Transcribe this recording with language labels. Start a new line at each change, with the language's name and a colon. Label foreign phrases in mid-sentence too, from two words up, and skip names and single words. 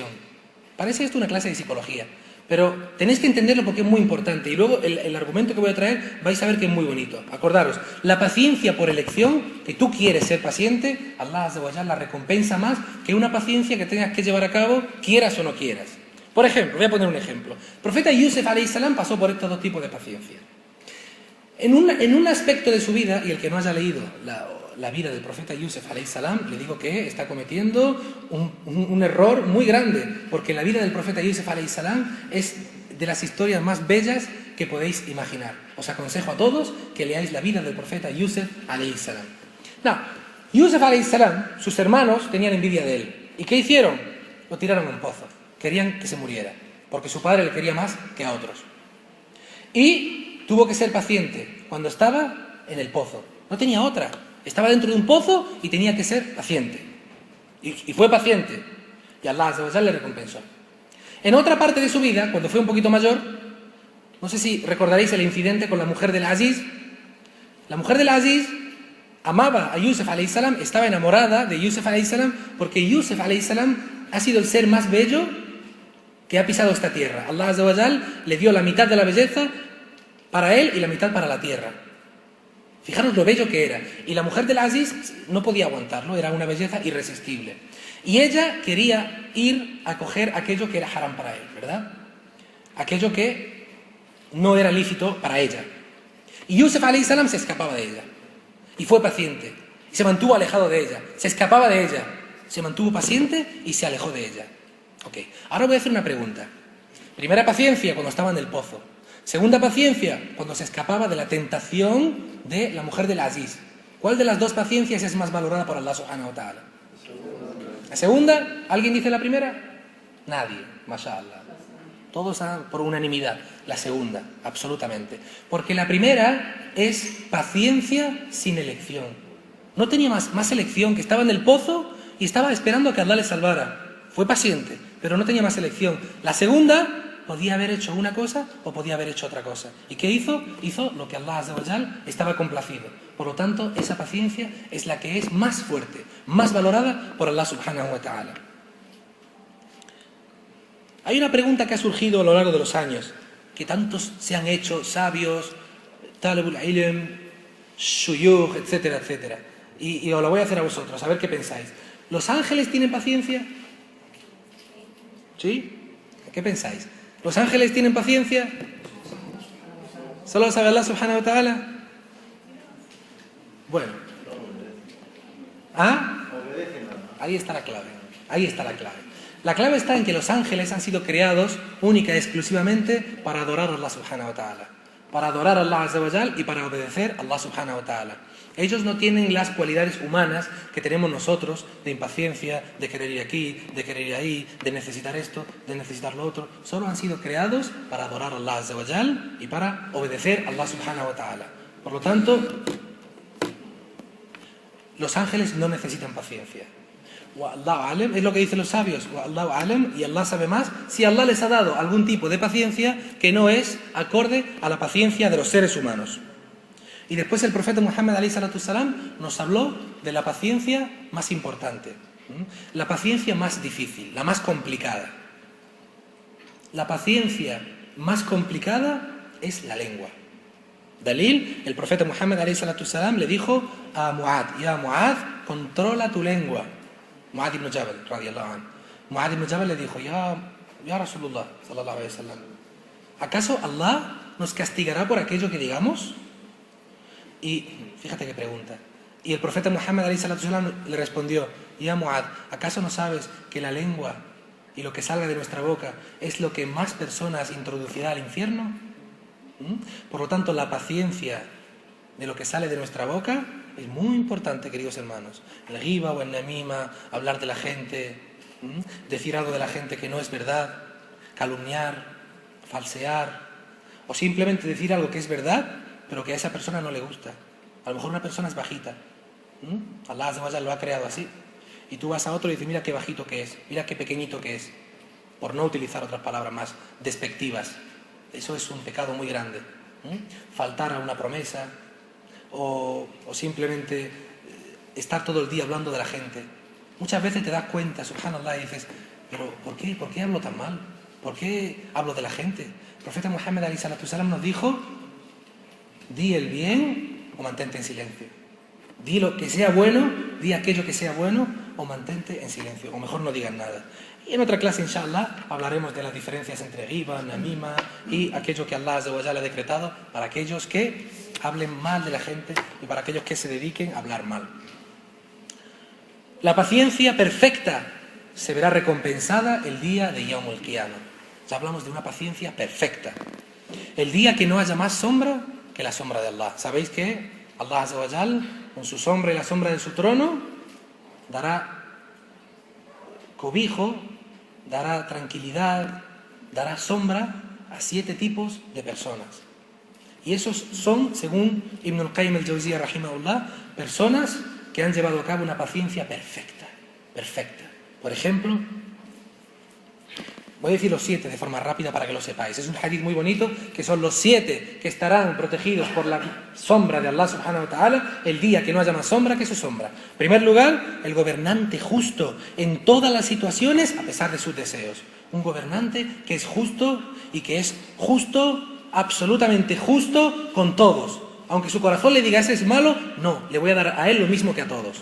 Spanish: Parece esto una clase de psicología, pero tenéis que entenderlo porque es muy importante. Y luego el argumento que voy a traer vais a ver que es muy bonito. Acordaros, la paciencia por elección, que tú quieres ser paciente,
Arabic: الله عز وجل
Spanish: la recompensa más que una paciencia que tengas que llevar a cabo, quieras o no quieras. Por ejemplo, voy a poner un ejemplo. El profeta Yusuf
Arabic: عليه السلام
Spanish: pasó por estos dos tipos de paciencia. En un aspecto de su vida, y el que no haya leído la vida del profeta Yusuf
Arabic: عليه السلام,
Spanish: le digo que está cometiendo un error muy grande, porque la vida del profeta Yusuf
Arabic: عليه السلام
Spanish: es de las historias más bellas que podéis imaginar. Os aconsejo a todos que leáis la vida del profeta Yusuf
Arabic: عليه السلام.
Spanish: Yusuf
Arabic: عليه السلام,
Spanish: sus hermanos tenían envidia de él. ¿Y qué hicieron? Lo tiraron en un pozo. Querían que se muriera, porque su padre le quería más que a otros. Y tuvo que ser paciente cuando estaba en el pozo. No tenía otra. Estaba dentro de un pozo y tenía que ser paciente. Y fue paciente. Y
Arabic: الله عز وجل
Spanish: le recompensó. En otra parte de su vida, cuando fue un poquito mayor, no sé si recordaréis el incidente con la mujer del Aziz. La mujer del Aziz amaba a Yusuf
Arabic: عليه السلام,
Spanish: estaba enamorada de Yusuf
Arabic: عليه السلام,
Spanish: porque Yusuf
Arabic: عليه السلام
Spanish: ha sido el ser más bello que ha pisado esta tierra.
Arabic: الله عز وجل
Spanish: le dio la mitad de la belleza para él y la mitad para la tierra. Fijaros lo bello que era. Y la mujer del Aziz no podía aguantarlo, era una belleza irresistible. Y ella quería ir a coger aquello que era haram para él, ¿verdad? Aquello que no era lícito para ella. Y Yusuf alayhi salam se escapaba de ella. Y fue paciente. Se mantuvo alejado de ella. Se escapaba de ella. Se mantuvo paciente y se alejó de ella. Ok, ahora voy a hacer una pregunta. Primera paciencia cuando estaba en el pozo. Segunda paciencia cuando se escapaba de la tentación de la mujer del Aziz. ¿Cuál de las dos paciencias es más valorada por
Arabic: الله سبحانه وتعالى?
Spanish: La segunda, ¿alguien dice la primera? Nadie, mashallah. Todos por unanimidad. La segunda, absolutamente. Porque la primera es paciencia sin elección. No tenía más elección, que estaba en el pozo y estaba esperando a que Allah le salvara. Fue paciente, pero no tenía más elección. La segunda, podía haber hecho una cosa o podía haber hecho otra cosa. ¿Y qué hizo? Hizo lo que
Arabic: الله عز وجل
Spanish: estaba complacido. Por lo tanto, esa paciencia es la que es más fuerte, más valorada por
Arabic: الله سبحانه وتعالى.
Spanish: Hay una pregunta que ha surgido a lo largo de los años, que tantos se han hecho sabios,
Arabic: طلاب العلم، شيوخ,
Spanish: etcétera, etcétera. Y os lo voy a hacer a vosotros, a ver qué pensáis. ¿Los ángeles tienen paciencia? ¿Sí? ¿Qué pensáis? ¿Los ángeles tienen paciencia? ¿Solo lo sabe
Arabic: الله سبحانه وتعالى?
Spanish: Bueno. ¿Ah? Ahí está la clave. Ahí está la clave. La clave está en que los ángeles han sido creados única y exclusivamente para adorar a
Arabic: الله سبحانه وتعالى.
Spanish: Para adorar a
Arabic: الله عز وجل
Spanish: y para obedecer a
Arabic: الله سبحانه وتعالى.
Spanish: Ellos no tienen las cualidades humanas que tenemos nosotros, de impaciencia, de querer ir aquí, de querer ir ahí, de necesitar esto, de necesitar lo otro. Solo han sido creados para adorar a
Arabic: الله عز وجل
Spanish: y para obedecer a
Arabic: الله سبحانه وتعالى.
Spanish: Por lo tanto, los ángeles no necesitan paciencia.
Arabic: والله أعلم,
Spanish: es lo que dicen los sabios.
Arabic: والله أعلم,
Spanish: y Allah sabe más si Allah les ha dado algún tipo de paciencia que no es acorde a la paciencia de los seres humanos. Y después el profeta Muhammad
Arabic: عليه الصلاة والسلام
Spanish: nos habló de la paciencia más importante, la paciencia más difícil, la más complicada. La paciencia más complicada es la lengua. Dalil, el profeta Muhammad
Arabic: عليه الصلاة والسلام
Spanish: le dijo a Mu'adh: ya Mu'adh, controla tu lengua. Mu'adh ibn Jabal,
Arabic: رضي الله عنه.
Spanish: Mu'adh ibn Jabal le dijo:
Arabic: يا رسول الله، صلى الله عليه وسلم,
Spanish: ¿acaso Allah nos castigará por aquello que digamos? Y fíjate qué pregunta. Y el profeta Muhammad
Arabic: عليه الصلاة والسلام
Spanish: le respondió: ya Mu'adh, ¿acaso no sabes que la lengua y lo que salga de nuestra boca es lo que más personas introducirá al infierno? Por lo tanto, la paciencia de lo que sale de nuestra boca es muy importante, queridos hermanos. El ghiba o el namima, hablar de la gente, decir algo de la gente que no es verdad, calumniar, falsear, o simplemente decir algo que es verdad pero que a esa persona no le gusta. A lo mejor una persona es bajita.
Arabic: الله عز وجل
Spanish: lo ha creado así. Y tú vas a otro y dices: mira qué bajito que es, mira qué pequeñito que es. Por no utilizar otras palabras más despectivas. Eso es un pecado muy grande. Faltar a una promesa o simplemente estar todo el día hablando de la gente. Muchas veces te das cuenta, subhanallah, y dices: pero ¿por qué hablo tan mal? ¿Por qué hablo de la gente? El profeta Muhammad
Arabic: عليه الصلاة والسلام
Spanish: nos dijo: di el bien o mantente en silencio. Di lo que sea bueno, di aquello que sea bueno o mantente en silencio. O mejor no digas nada. Y en otra clase, inshallah, hablaremos de las diferencias entre ghiba, namima y aquello que
Arabic: الله عز وجل
Spanish: ha decretado para aquellos que hablen mal de la gente y para aquellos que se dediquen a hablar mal. La paciencia perfecta se verá recompensada el día de
Arabic: يوم القيامة.
Spanish: Ya hablamos de una paciencia perfecta. El día que no haya más sombra que la sombra de Allah. ¿Sabéis que
Arabic: الله عز وجل,
Spanish: con su sombra y la sombra de su trono, dará cobijo, dará tranquilidad, dará sombra a 7 tipos de personas? Y esos son, según Ibn al-Qayyim al-Jawziyya rahimahullah, personas que han llevado a cabo una paciencia perfecta. Por ejemplo, voy a decir los 7 de forma rápida para que lo sepáis. Es un hadith muy bonito, que son los 7 que estarán protegidos por la sombra de
Arabic: الله سبحانه وتعالى
Spanish: el día que no haya más sombra que su sombra. En primer lugar, el gobernante justo en todas las situaciones a pesar de sus deseos. Un gobernante que es justo y que es justo, absolutamente justo con todos. aunque su corazón le diga ese es malo, no, le voy a dar a él lo mismo que a todos.